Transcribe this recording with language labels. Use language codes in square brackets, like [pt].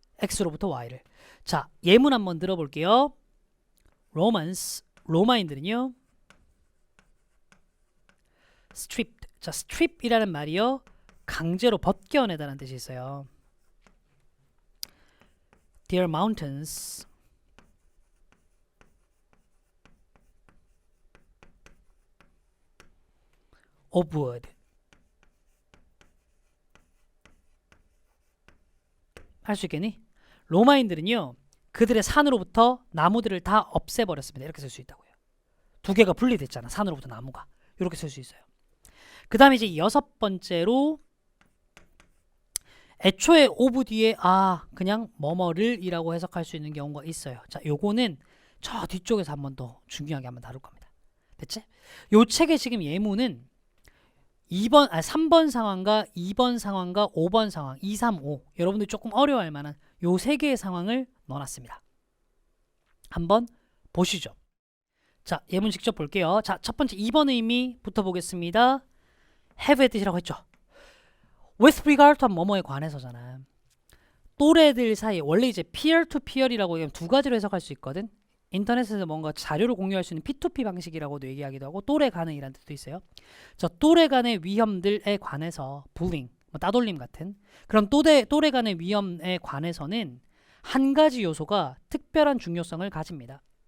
[ko] X로부터 Y를. 자, 예문 한번 들어볼게요. 로마인들은요. [en] stripped. [ko] 자, strip이라는 말이요. 강제로 벗겨내다라는 뜻이 있어요. [en] Their mountains of wood. [ko] 할 수 있겠니? 로마인들은요. 그들의 산으로부터 나무들을 다 없애버렸습니다. 이렇게 쓸 수 있다고요. 두 개가 분리됐잖아. 산으로부터 나무가. 이렇게 쓸 수 있어요. 그 다음에 이제 여섯 번째로 애초에 of 뒤에 그냥 뭐뭐를 이라고 해석할 수 있는 경우가 있어요. 자, 요거는 저 뒤쪽에서 한 번 더 중요하게 한번 다룰 겁니다. 됐지? 요 책의 지금 예문은 3번 상황과 2번 상황과 5번 상황 2, 3, 5 여러분들이 조금 어려워할 만한 요 세 개의 상황을 넣어놨습니다. 한번 보시죠. 자, 예문 직접 볼게요. 자, 첫 번째 2번 의미부터 보겠습니다. have의 뜻이라고 했죠. [en] with regard to [ko] 뭐뭐에 관해서잖아. 또래들 사이 원래 이제 [en] peer to peer [ko] 이라고 두 가지로 해석할 수 있거든. 인터넷에서 뭔가 자료를 공유할 수 있는 P2P 방식이라고도 얘기하기도 하고 또래 간의 이라는 뜻도 있어요. 저 또래 간의 위험들에 관해서 bullying, 따돌림 같은 그런 또래 간의 위험에 관해서는 한 가지 요소가 특별한 중요성을 가집니다.